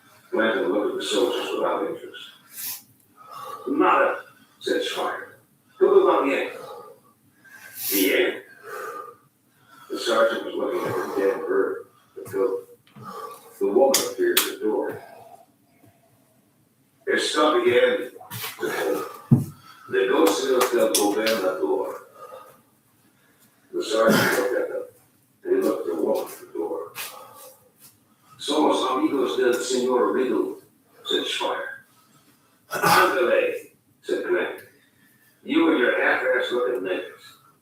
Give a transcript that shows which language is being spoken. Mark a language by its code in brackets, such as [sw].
[en] Glanton looked at the soldiers without interest. [es] Nada, [en] said Speyer. [es] Todo va bien. Bien? [en] The sergeant was looking at the dead bird, the goat. The woman appeared at the door. [es] Está bien. Negocios del gobernador. [en] The sergeant looked at them, and he looked at the woman at the door. [es] Somos amigos del señor Riddle, [en] said Speyer. Ándale, said Glanton. You and your half-ass looking niggas.